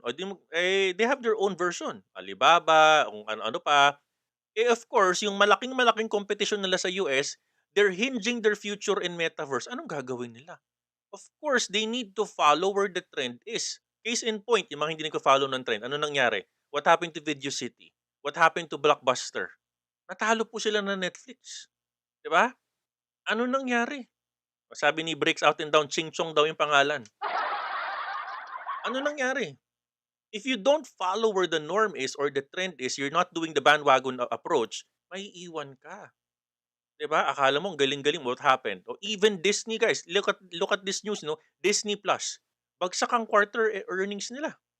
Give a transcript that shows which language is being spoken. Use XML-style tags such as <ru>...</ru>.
<en>O they have their own version. Alibaba,</en> <tl>kung ano-ano pa.</tl> <en>Of course, yung malaking-malaking competition nila sa US, they're hinging their future in metaverse.</en> <tl>Anong gagawin nila?</tl> <en>Of course, they need to follow where the trend is.</en> <tl>Case in point, yung mga hindi nagko-follow ng trend, ano nangyari?</tl> <en>What happened to Video City? What happened to Blockbuster?</en> <tl>Natalo po sila ng Netflix. 'Di ba? Ano nangyari? Sabi ni Breaks Out and Down, Ching Chong daw yung pangalan. Ano nangyari?</tl> <en>If you don't follow where the norm is or the trend is, you're not doing the bandwagon approach,</en> <tl>maiiwan ka. 'Di ba? Akala mo ang galing-galing,</tl> <en>what happened? O even Disney guys, look at this news, no? Disney Plus.</en> <tl>Bagsak ang quarter earnings nila.</tl>